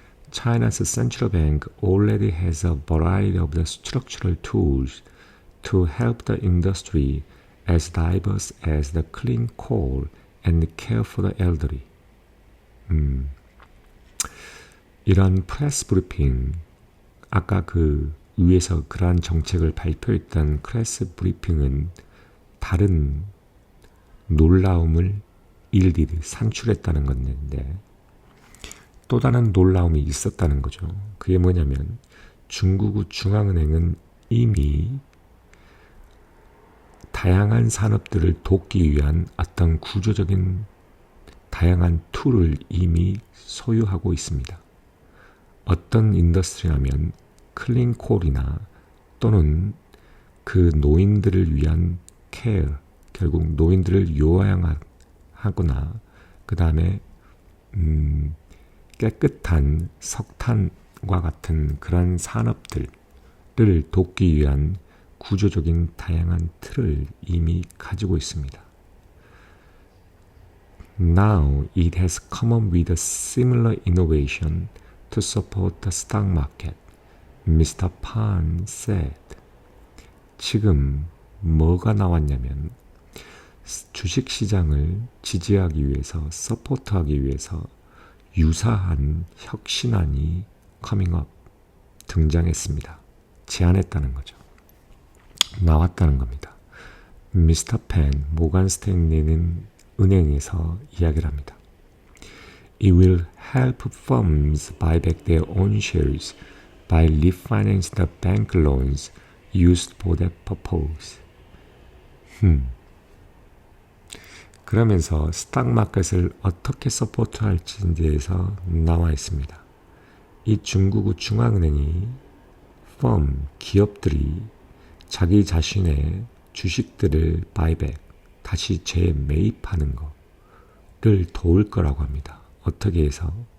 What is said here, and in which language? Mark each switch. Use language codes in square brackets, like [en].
[en] China's central bank already has a variety of the structural tools to help the industry as diverse as the clean coal and care for the elderly. [ko] 이런 프레스 브리핑, 아까 그 위에서 그러한 정책을 발표했던 프레스 브리핑은 다른 놀라움을 산출했다는 건데 또 다른 놀라움이 있었다는 거죠. 그게 뭐냐면 중국의 중앙은행은 이미 다양한 산업들을 돕기 위한 어떤 구조적인 다양한 툴을 이미 소유하고 있습니다. 어떤 인더스트리라면 클린콜이나 또는 그 노인들을 위한 케어, 결국 노인들을 요양하거나 그 다음에 깨끗한 석탄과 같은 그런 산업들을 돕기 위한 구조적인 다양한 틀을 이미 가지고 있습니다. [en] Now it has come up with a similar innovation to support the stock market, Mr. Pan said. [ko] 지금 뭐가 나왔냐면 주식시장을 지지하기 위해서, 서포트하기 위해서 유사한 혁신안이 [en] coming up, [ko] 등장했습니다. 제안했다는 거죠. 나왔다는 겁니다. 미스터 펜, 모건 스탠리는 은행에서 이야기를 합니다. [en] It will help firms buy back their own shares by refinancing the bank loans used for that purpose. [ko] 그러면서 스탁마켓을 어떻게 서포트할지에 대해서 나와 있습니다. 이 중국의 중앙은행이 기업들이 자기 자신의 주식들을 바이백, 다시 재매입하는 거를 도울 거라고 합니다. 어떻게 해서?